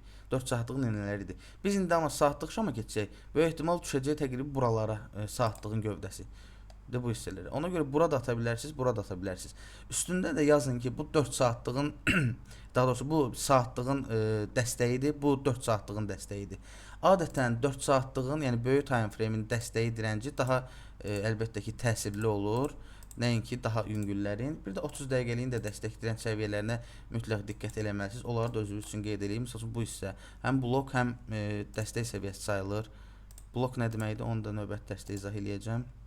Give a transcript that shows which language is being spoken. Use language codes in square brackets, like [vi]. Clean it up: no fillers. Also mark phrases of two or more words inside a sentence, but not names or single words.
[az] 4 saatlığın iynələri idi. Biz indi amma saatlıq şama keçsək, böyük ehtimal düşəcək təqribi buralara saatlığın gövdəsi. Bu hissələri. Ona görə burada ata bilərsiniz, burada ata bilərsiniz. Üstündə də yazın ki, bu 4 saatlığın daha doğrusu bu saatlığın dəstəyidir, bu 4 saatlığın dəstəyidir. Adətən 4 saatlığın, yəni böyük [en] time frame-in [az] dəstəyi direnci daha əlbəttə ki təsirli olur. Nəinki daha yüngüllərin. Bir də 30 dəqiqəliyin də dəstək direnç səviyyələrinə mütləq diqqət eləməlisiniz. Onları da özünüz üçün qeyd edeyim. Məsələn bu hissə həm blok, həm dəstək səviyyəsi sayılır. Blok nə deməkdir? Onu da növbəti dərsdə izah eləyəcəm.